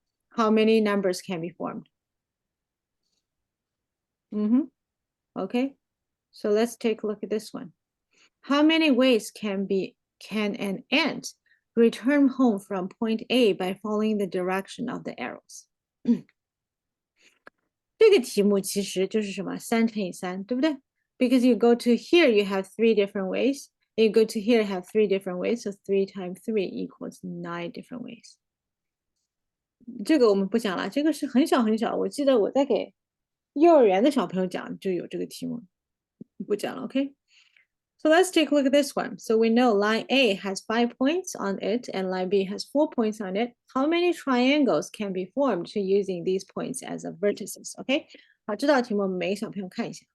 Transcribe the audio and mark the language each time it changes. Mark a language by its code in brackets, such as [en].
[en] How many numbers can be formed? Okay. So let's take a look at this one. How many ways can an ant return home from point A by following the direction of the arrows? [zh] 这个题目其实就是什么3乘以3，对不对？ [en] Because you go to here, you have 3 different ways. You go to here, have 3 different ways. So 3 times 3 equals 9 different ways. [zh] 这个我们不讲了，这个是很小很小。我记得我在给幼儿园的小朋友讲就有这个题目，不讲了，OK？ [en] So let's take a look at this one. So we know line A has 5 points on it and line B has 4 points on it. How many triangles can be formed to using these points as a vertices? [zh] OK， 好，这道题目我们每个小朋友看一下。